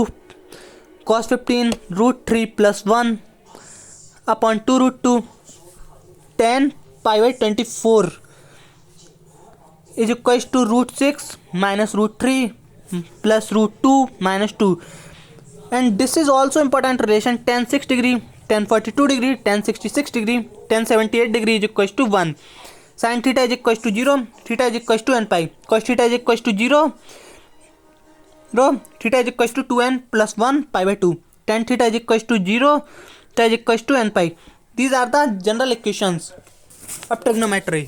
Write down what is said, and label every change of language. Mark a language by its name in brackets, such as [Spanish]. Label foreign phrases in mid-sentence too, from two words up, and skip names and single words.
[English] Cos 15 root 3 plus 1 upon 2 root 2. Tan pi by 24 is equals to root 6 minus root 3 plus root 2 minus 2. And this is also important relation tan 6 degree, tan 42 degree, tan 66 degree, tan 78 degree is equals to 1. Sin theta is equals to 0, theta is equals to n pi. Cos theta is equals to 0, theta is equals to 2n plus 1 pi by 2. Tan theta is equals to 0, theta is equals to n pi. These are the general equations of trigonometry.